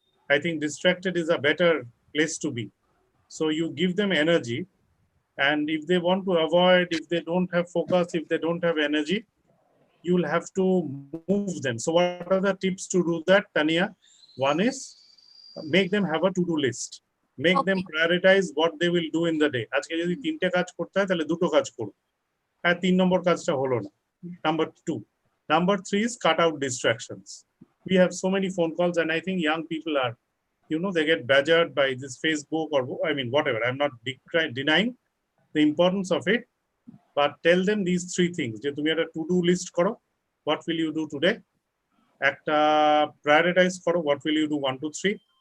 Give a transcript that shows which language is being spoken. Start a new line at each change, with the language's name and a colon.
English: I think distracted is a better place to be. So you give them energy, and if they want to avoid, if they don't have focus, if they don't have energy, you'll have to move them. So what are the tips to do that, Tania? One is make them have a to-do list. Make them Okay. prioritize what they will do in the day.
Bangla: আজকে যদি 3টে কাজ করতে হয় তাহলে 2টো কাজ করো। আর 3 নম্বর কাজটা হলো না।
English: Number 2. Number 3 is cut out distractions. We have so many phone calls, and I think young people are, you know, they get badgered by this Facebook or, I mean, whatever. I'm not denying the importance of it, but tell them these 3 things.
Bangla: যে তুমি একটা to-do list করো,
English: what will you do today?
Bangla: একটা prioritize করো,
English: what will you do 1 to 3?